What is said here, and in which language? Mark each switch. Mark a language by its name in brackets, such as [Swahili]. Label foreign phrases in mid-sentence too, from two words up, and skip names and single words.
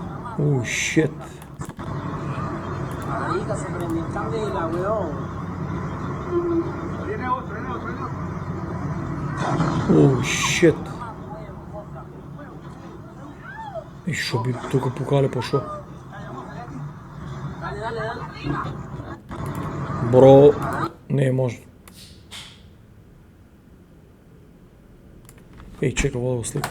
[English] Oh shit. [Spanish] Marica, se prendió en candela, weón. Viene otro, viene otro, viene otro. [English] Oh shit. [Macedonian] И шо би тука пукале по шо? Бро, не е можно. Еј, чека, ова го слика.